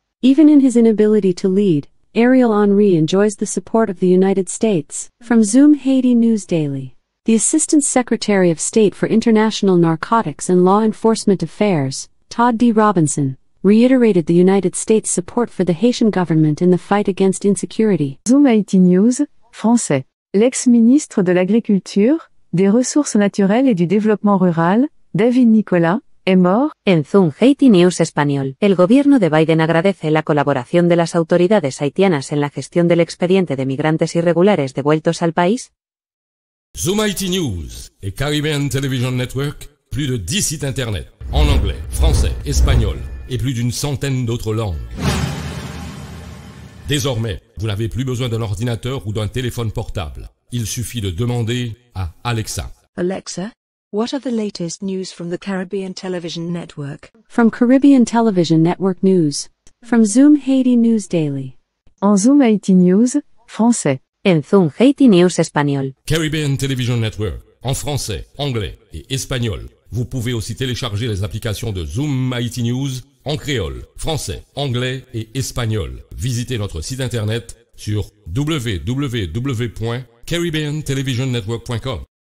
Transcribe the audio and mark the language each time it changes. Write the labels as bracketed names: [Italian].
[English] Even in his inability to lead, Ariel Henry enjoys the support of the United States. From Zoom Haiti News Daily. The Assistant Secretary of State for International Narcotics and Law Enforcement Affairs, Todd D. Robinson, reiterated the United States' support for the Haitian government in the fight against insecurity. [French] Zoom Haiti News, français. L'ex-ministre de l'Agriculture, des Ressources naturelles et du Développement rural, David Nicolas, est mort. [Spanish] En Zoom Haiti News español, el gobierno de Biden agradece la colaboración de las autoridades haitianas en la gestión del expediente de migrantes irregulares devueltos al país. [French] Zoom Haiti News et Caribbean Television Network, plus de 10 sites internet, en anglais, français, espagnol et plus d'une centaine d'autres langues. Désormais, vous n'avez plus besoin d'un ordinateur ou d'un téléphone portable. Il suffit de demander à Alexa. [English] Alexa, what are the latest news from the Caribbean Television Network? From Caribbean Television Network News. From Zoom Haiti News Daily. [French] En Zoom Haiti News, français. En Zoom Haiti News espagnol. Caribbean Television Network, en français, anglais et espagnol. Vous pouvez aussi télécharger les applications de Zoom Haiti News en créole, français, anglais et espagnol. Visitez notre site internet sur www.caribbeantelevisionnetwork.com.